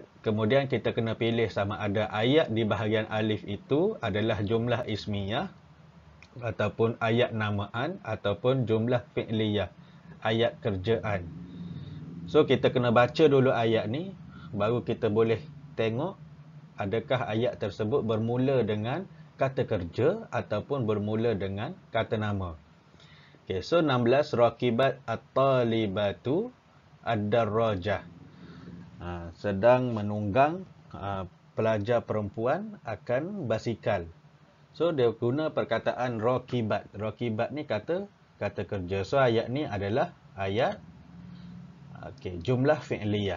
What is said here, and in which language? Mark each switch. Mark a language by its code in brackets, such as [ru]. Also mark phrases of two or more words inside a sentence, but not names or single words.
[ms] Kemudian kita kena pilih sama ada ayat di bahagian alif itu adalah [ar] جملة اسمية [ms] ataupun ayat namaan ataupun [ar] جملة فعلية, [ms] ayat kerjaan. So kita kena baca dulu ayat ni baru kita boleh tengok adakah ayat tersebut bermula dengan kata kerja ataupun bermula dengan kata nama. Okay, so 16, [ar] ركبت الطالبة الدراجة. [ms] Sedang menunggang pelajar perempuan akan basikal. So dia guna perkataan raqibat. Raqibat ni kata kerja. So ayat ni adalah ayat [ar] جملة فعلية.